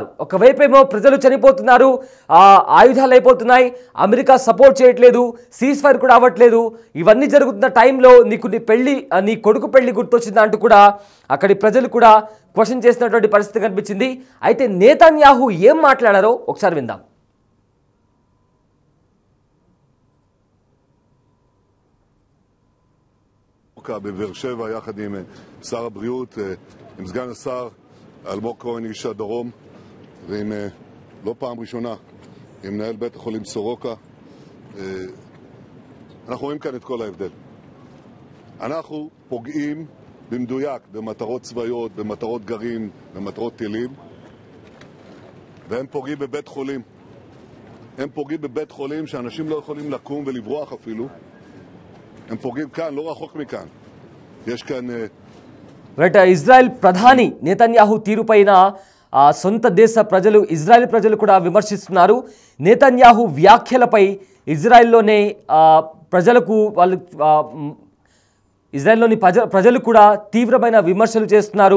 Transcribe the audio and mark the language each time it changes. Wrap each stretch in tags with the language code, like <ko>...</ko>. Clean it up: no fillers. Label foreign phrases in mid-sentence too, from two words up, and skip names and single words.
<te>ఒకవైపు ఏమో ప్రజలు చనిపోతున్నారు, ఆయుధాలు అయిపోతున్నాయి, అమెరికా సపోర్ట్ చేయట్లేదు,</te> <en>cease fire</en> <te>కూడా అవ్వట్లేదు. ఇవన్నీ జరుగుతున్న టైంలో నీ కొడుకు పెళ్లి గుర్తొచ్చిందా అంటూ కూడా అక్కడి ప్రజలు కూడా క్వశ్చన్ చేసినటువంటి పరిస్థితి కనిపించింది. అయితే నెతన్యాహు ఏం మాట్లాడారో ఒకసారి విందాం.</te> <he>בבאר שבע יחד עם שר הבריאות, עם סגן השר אלמוג כהן איש הדרום, ועם לא פעם ראשונה עם מנהל בית החולים סורוקה. אנחנו רואים כאן את כל ההבדל. אנחנו פוגעים במדויק במטרות צבאיות, במטרות גרעין, במטרות טילים, והם פוגעים בבית חולים. הם פוגעים בבית חולים שאנשים לא יכולים לקום ולברוח אפילו. הם פוגעים כאן, לא רחוק מכאן. יש כאן</he> <te>ఇజ్రాయెల్ ప్రధాని నెతన్యాహు తీరుపైన సొంత దేశ ప్రజలు, ఇజ్రాయెల్ ప్రజలు కూడా విమర్శిస్తున్నారు. నెతన్యాహు వ్యాఖ్యలపై ఇజ్రాయెల్లోని ప్రజలు కూడా తీవ్రమైన విమర్శలు చేస్తున్నారు.</te>